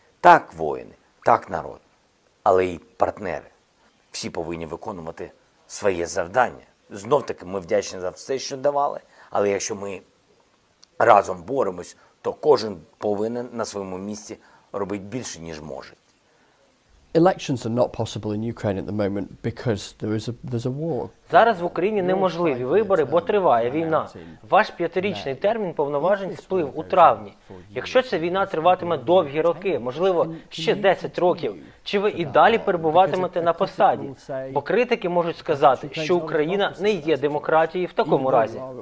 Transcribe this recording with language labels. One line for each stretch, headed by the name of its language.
Ukrainian: Так воїни, так народ, але й партнери. Всі повинні виконувати своє завдання. Знов-таки ми вдячні за все, що давали, але якщо ми разом боремось, то кожен повинен на своєму місці робити більше, ніж може.
English: Elections are not possible in Ukraine at the moment because there's a war.
Ukrainian: Зараз в Україні неможливі вибори, бо триває війна. Ваш 5-річний термін повноважень сплив у травні. Якщо ця війна триватиме довгі роки, можливо, ще 10 років, чи ви і далі перебуватимете на посаді? Бо критики можуть сказати, що Україна не є демократією в такому разі.